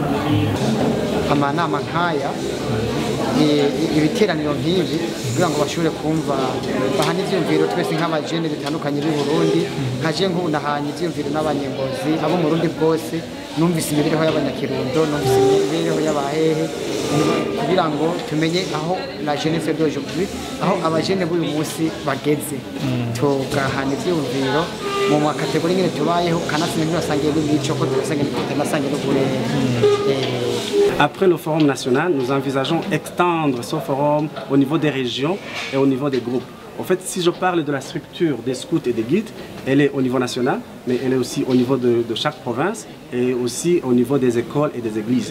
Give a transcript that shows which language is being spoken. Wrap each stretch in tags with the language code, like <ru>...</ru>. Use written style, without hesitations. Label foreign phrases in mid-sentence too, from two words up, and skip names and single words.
<rn>Amanama nk'aya ibiteraniro nk'ibi kugira ngo bashobore kumva bahana ivyumviro twese nk'abajene bitandukanye b'i Burundi nkaje nk'ubu nahanye ivyumviro n'abanyengozi abo mu Burundi bwose numvise imibereho y'abanyakirundo numvise imibereho y'abahehe kugira ngo tumenye aho</rn> <fr>la jeunesse d'aujourd'hui</fr> <rn>aho abajene b'uyu munsi bageze tugahana ivyumviro mu makategori nyine tubayeho kanasine ntibasangiye n'imico ko tunasangiye no kurera.</rn> <fr>Après le forum national, nous envisageons extendre ce forum au niveau des régions et au niveau des groupes. En fait, si je parle de la structure des scouts et des guides, elle est au niveau national, mais elle est aussi au niveau de chaque province et aussi au niveau des écoles et des églises.</fr>